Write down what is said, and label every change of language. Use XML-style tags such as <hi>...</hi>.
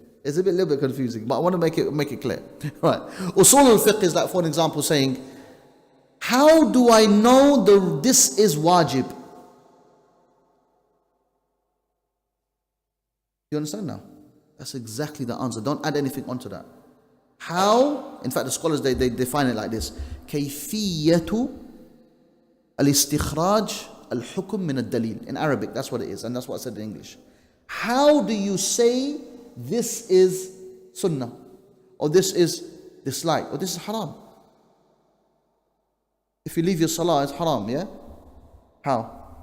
<en>It's a little bit confusing, but I want to make it clear. Right. Usul al-fiqh is like, for an example, saying, how do I know this is wajib? You understand now? That's exactly the answer. Don't add anything onto that. How? In fact, the scholars, they define it like this.</en> <ar>كيفية الاستخراج الحكم من الدليل.</ar> <en>In Arabic, that's what it is, and that's what I said in English. How do you say this is sunnah, or this is disliked, or this is haram? If you leave your salah, it's haram, yeah? How?</en>